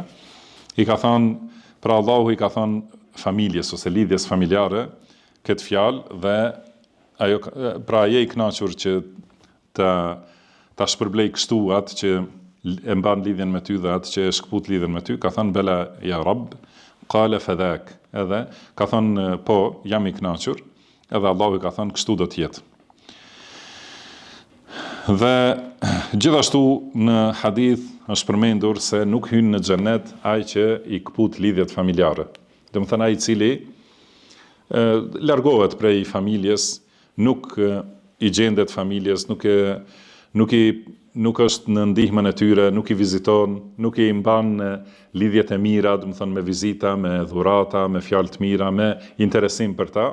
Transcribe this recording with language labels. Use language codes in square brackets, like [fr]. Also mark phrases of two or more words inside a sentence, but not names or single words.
[sq] I ka thënë, pra Allahu i ka thënë familjes ose lidhjes familjare këtë fjalë dhe ajo pra je i kënaqur që ta shpërblej kështu atë që e mban lidhjen me ty dhe atë që e shkput lidhjen me ty, ka thënë [ar] بلى يا رب قال فذاك, [sq] edhe ka thënë po, jam i kënaqur, edhe Allahu ka thënë kështu do të jetë. Dhe gjithashtu në hadith është përmendur se nuk hyn në xhenet ai që i kput lidhjet familjare. Do të thënë ai i cili largohet prej familjes, nuk i gjendet familjes, nuk është në ndihmën e tyre, nuk i viziton, nuk i mban lidhjet e mira, do të thonë me vizita, me dhurata, me fjalë të mira, me interesim për ta.